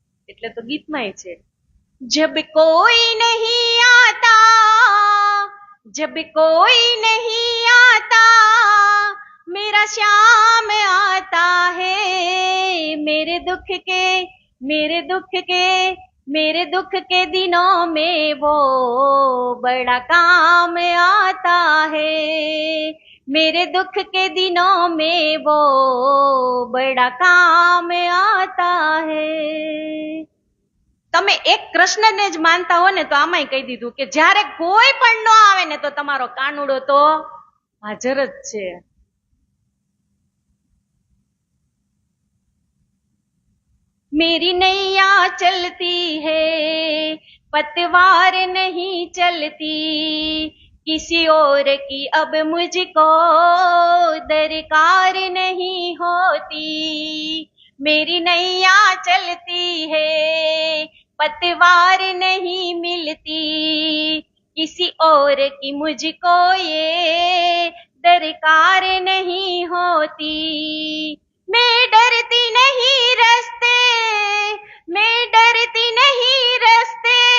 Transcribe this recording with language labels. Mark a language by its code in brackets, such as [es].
[gu] એટલે તો ગીતમાં છે, [hi] जब कोई नहीं आता, जब कोई नहीं आता मेरा श्याम आता है, मेरे दुख के मेरे दुख के मेरे दुख के दिनों में वो बड़ा काम आता है, मेरे दुख के दिनों में वो बड़ा काम आता है. [gu] તમે એક કૃષ્ણને જ માનતા હો ને તો આમાંય કહી દીધું કે જ્યારે કોઈ પણ ન આવે ને તો તમારો કાનુડો તો હાજર જ છે. [hi] मेरी नैया चलती है पतवार नहीं चलती, किसी और की अब मुझको दरकार नहीं होती, मेरी नैया चलती है पतवार नहीं मिलती, किसी और की मुझको ये दरकार नहीं होती, मैं डरती नहीं रास्ते, मैं डरती नहीं रास्ते,